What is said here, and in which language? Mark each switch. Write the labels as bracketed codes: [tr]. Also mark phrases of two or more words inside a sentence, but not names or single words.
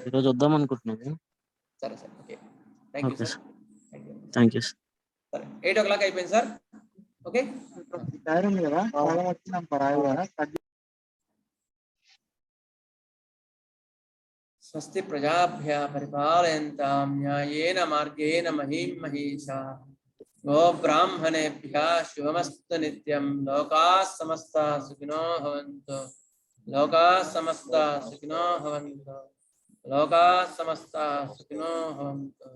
[te] ఈరోజు వద్దాం అనుకుంటున్నాము. సరే సార్, ఓకే, [en] thank you sir. thank you sir. [te] సరే, 8 o'clock అయిపోయింది సార్. ఓకే. [sa] స్వస్తి ప్రజాభ్యः పరిపాలయంతాం న్యాయేన మార్గేణ మహీం మహీషా గో బ్రాహ్మణేభ్యः శుభమస్తు నిత్యం. లోకాः సమస్తాः సుఖినో భవంతు. లోకాः సమస్తాः సుఖినో భవంతు. లోకాः సమస్తాः సుఖినో భవంతు.